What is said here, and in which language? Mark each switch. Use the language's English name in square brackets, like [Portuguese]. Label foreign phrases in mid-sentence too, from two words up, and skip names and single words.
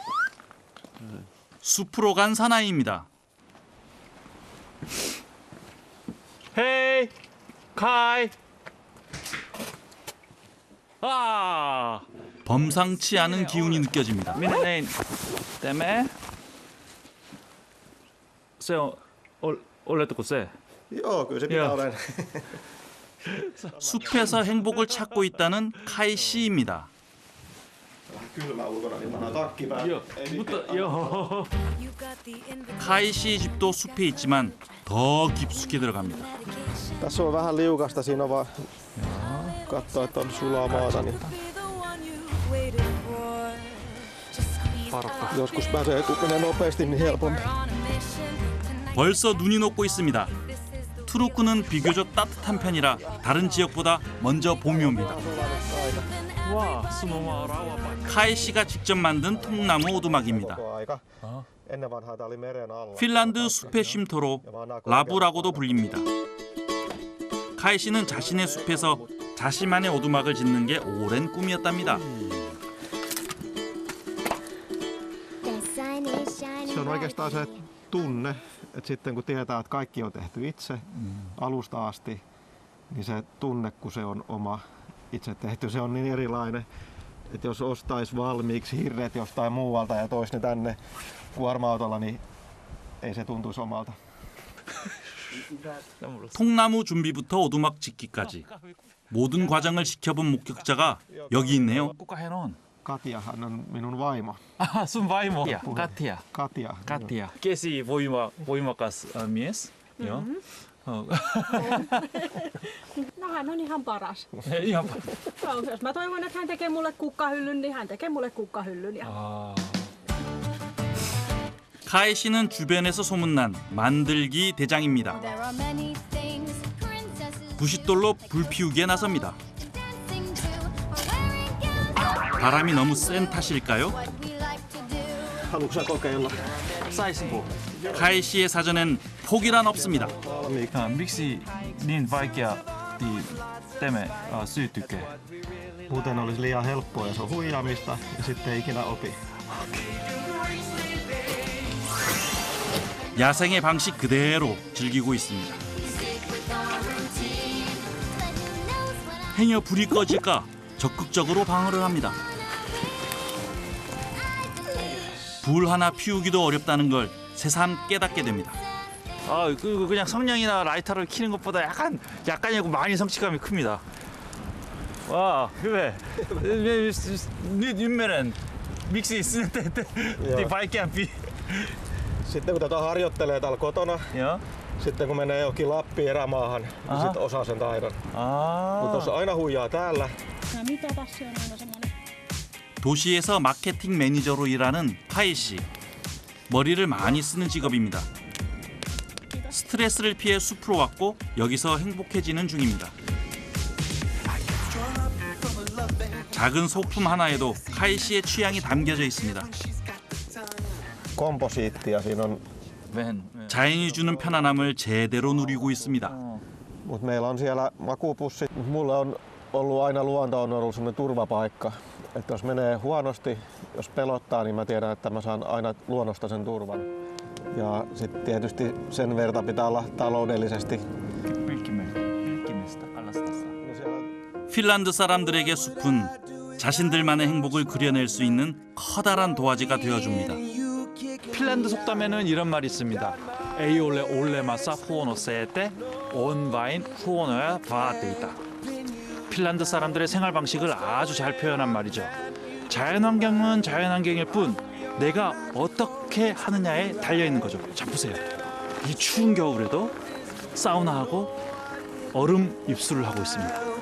[Korean] 숲으로 간 사나이입니다. 헤이, 카이. 아, 범상치 않은 기운이 느껴집니다. 미네네 때문에 [Finnish] se oletteko se? Joo, kyllä se minä olen. [Korean] 숲에서 행복을 찾고 있다는 카이 씨입니다. [Finnish] Kylmä ulkona, niin mä takki päällä. [Korean] 카이 씨 집도 숲에 있지만 더 깊숙이 들어갑니다. [Finnish] Tässä on vähän liukasta, siinä on vaan katsoa, että on sulaa maata. Niin. Joskus pääsee, kun menee nopeasti, niin helpompi. [Korean] 벌써 눈이 녹고 있습니다. 투르크는 비교적 따뜻한 편이라 다른 지역보다 먼저 봄이 옵니다. 카이 씨가 직접 만든 통나무 오두막입니다. 핀란드 숲의 쉼터로 라부라고도 불립니다. 카이 씨는 자신의 숲에서 자신만의 오두막을 짓는 게 오랜 꿈이었답니다. [Finnish] Se on oikeastaan se tunne, että sitten kun tietää, että kaikki on tehty itse alusta asti, niin se tunne, kun se on oma itse tehty, se on niin erilainen, että jos ostaisi valmiiksi hirret jostain muualta ja toisi ne tänne kuorma-autolla, niin ei se tuntuisi omalta. [Korean] 통나무 준비부터 오두막 짓기까지 모든 과정을 지켜본 목격자가 여기 있네요. [Finnish] Katjahan on minun vaimo. sun vaimo. Katja. Katja. Kesi voimakas mies. Joo. No hän on ihan paras. Ihan paras. No, jos mä toivon, että hän tekee mulle kukkahyllyn, niin hän tekee mulle kukkahyllyn. [Korean] 카이 씨는 주변에서 소문난 만들기 대장입니다. 90돌로 불 피우기에 나섭니다. 바람이 너무 센 탓일까요? [Finnish] Haluatko kokeilla? Saisinko? [Korean] 카이 씨의 사전엔 포기란 없습니다. [Finnish] Miksi niin vaikea teemme syytyke? Muuten olisi liian helppoa ja se on huijaamista ja sitten ei ikinä opi. [Korean] 야생의 방식 그대로 즐기고 있습니다. 행여 불이 꺼질까 적극적으로 방어를 합니다. 불 하나 피우기도 어렵다는 걸 새삼 깨닫게 됩니다. 그냥 성냥이나 라이터를 켜는 것보다 약간이고 많이 성취감이 큽니다. 와, [Finnish] hyvä. Nyt ymmärrän, miksi sinä teette vaikeampi. Sitten kun tätä harjoittelee täällä kotona, sitten kun menee johonkin Lappiin erämaahan, niin sitten osaa sen taidon. Mutta jos aina huijaa täällä. Mitä tässä on aina semmoinen? [Korean] 도시에서 마케팅 매니저로 일하는 파이 씨. 머리를 많이 쓰는 직업입니다. 스트레스를 피해 숲으로 왔고 여기서 행복해지는 중입니다. 작은 소품 하나에도 카이 씨의 취향이 담겨져 있습니다. [Finnish] Komposiittia siinä on. [Korean] 자연이 주는 편안함을 제대로 누리고 있습니다. [Finnish] Mutta meillä on siellä makupussit. Mulle on ollut aina luonto on ollut semmoinen turvapaikka. Että jos menee huonosti, jos pelottaa, niin mä tiedän, että mä saan aina luonnosta sen turvan. Ja sitten tietysti sen verta pitää olla taloudellisesti. [Korean] 핀란드 사람들에게 숲은 자신들만의 행복을 그려낼 수 있는 커다란 도화지가 되어줍니다. 핀란드 속담에는 이런 말이 있습니다. [Finnish] Ei ole olemassa huono seete, on vain huonoja vaatteita. [Korean] 핀란드 사람들의 생활 방식을 아주 잘 표현한 말이죠. 자연환경은 자연환경일 뿐 내가 어떻게 하느냐에 달려 있는 거죠. 자 보세요. 이 추운 겨울에도 사우나하고 얼음 입수를 하고 있습니다.